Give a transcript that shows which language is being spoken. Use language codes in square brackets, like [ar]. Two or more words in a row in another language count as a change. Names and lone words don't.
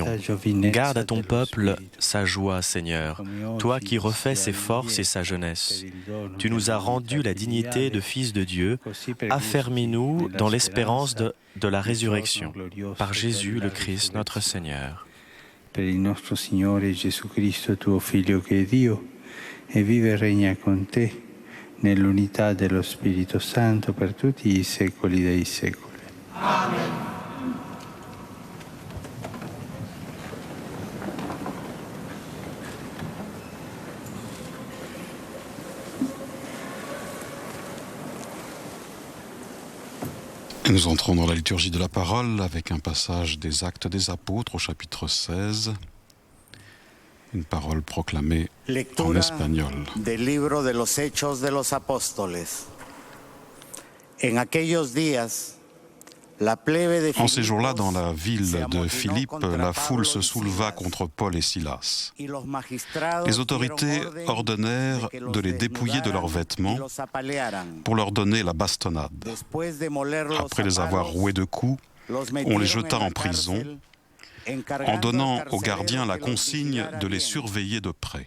[fr] Garde à ton peuple sa joie, Seigneur, toi qui refais ses forces et sa jeunesse. Tu nous as rendu la dignité de fils de Dieu. Affermis-nous dans l'espérance de la résurrection. Par Jésus le Christ, notre Seigneur. [it] Per il nostro Signore Gesù Cristo, tuo Figlio che è Dio, e vive e regna con te nell'unità dello Spirito Santo per tutti i secoli dei secoli. Amen. [fr] Et nous entrons dans la liturgie de la parole avec un passage des Actes des Apôtres au chapitre 16. Une parole proclamée en espagnol. [es] Del libro de los Hechos de los Apóstoles. En aquellos días, [fr] en ces jours-là, dans la ville de Philippe, la foule se souleva contre Paul et Silas. Les autorités ordonnèrent de les dépouiller de leurs vêtements pour leur donner la bastonnade. Après les avoir roués de coups, on les jeta en prison, en donnant aux gardiens la consigne de les surveiller de près.